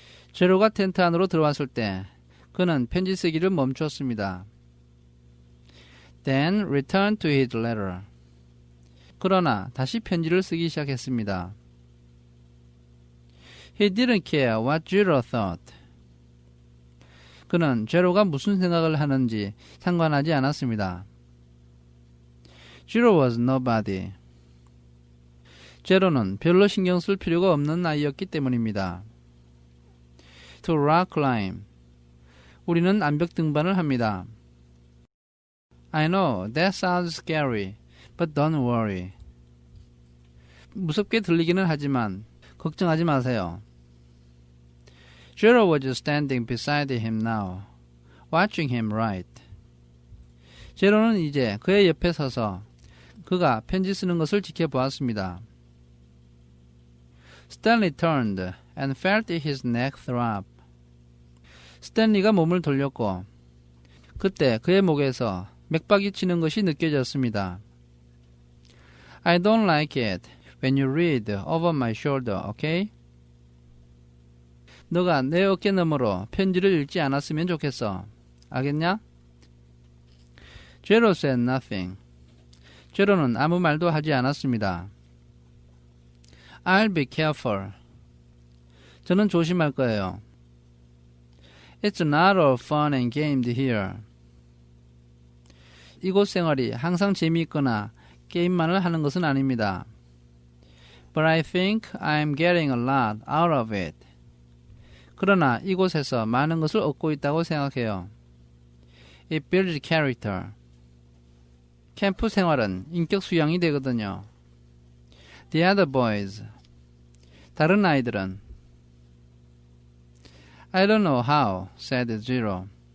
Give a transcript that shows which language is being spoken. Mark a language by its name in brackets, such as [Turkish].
[Korean] 제로가 텐트 안으로 들어왔을 때 그는 편지 쓰기를 멈추었습니다. [English] Then returned to his letter. [Korean] 그러나 다시 편지를 쓰기 시작했습니다. [English] He didn't care what Jiro thought. [Korean] 그는 제로가 무슨 생각을 하는지 상관하지 않았습니다. [English] Jiro was nobody. [Korean] 제로는 별로 신경 쓸 필요가 없는 아이였기 때문입니다. [English] To rock climb. [Korean] 우리는 암벽 등반을 합니다. [English] I know that sounds scary, but don't worry. [Korean] 무섭게 들리기는 하지만 걱정하지 마세요. [English] Jiro was standing beside him now, watching him write. [Korean] 제로는 이제 그의 옆에 서서 그가 편지 쓰는 것을 지켜보았습니다. [English] Stanley turned and felt his neck throb. [Korean] 스탠리가 몸을 돌렸고 그때 그의 목에서 맥박이 치는 것이 느껴졌습니다. [English] I don't like it when you read over my shoulder, okay? [Korean] 너가 내 어깨 너머로 편지를 읽지 않았으면 좋겠어. 알겠냐? [English] Jiro said nothing. [Korean] 제로는 아무 말도 하지 않았습니다. [English] I'll be careful. [Korean] 저는 조심할 거예요. [English] It's not all fun and games here. [Korean] 이곳 생활이 항상 재미있거나 게임만을 하는 것은 아닙니다. [English] But I think I'm getting a lot out of it. [Korean] 그러나 이곳에서 많은 것을 얻고 있다고 생각해요. [English] It builds character. [Korean] 캠프 생활은 인격 수양이 되거든요. [English] The other boys. [Korean] 다른 아이들은 [English] I don't know how, said Jiro.